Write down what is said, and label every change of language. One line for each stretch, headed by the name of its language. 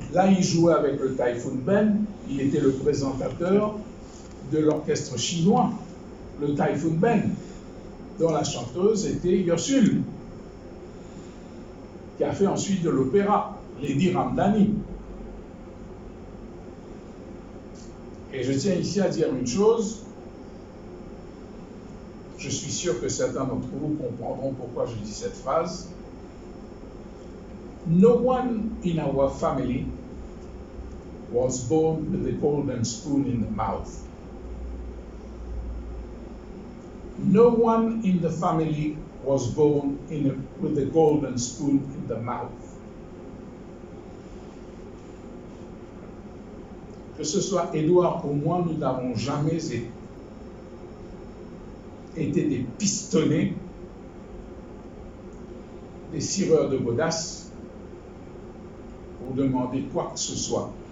French: Là, il jouait avec le Typhoon Band. Il était le présentateur de l'orchestre chinois, le Typhoon Band, dont la chanteuse était Yosul, qui a fait ensuite de l'opéra, Lady Ramdani. Et je tiens ici à dire une chose. Je suis sûr que certains d'entre vous comprendront pourquoi je dis cette phrase.
English: No one in our family was born with a golden spoon in the mouth. No one in the family was born with a golden spoon in the mouth.
French: que ce soit Édouard ou moi, nous n'avons jamais été des pistonnés, des cireurs de godasses pour demander quoi que ce soit.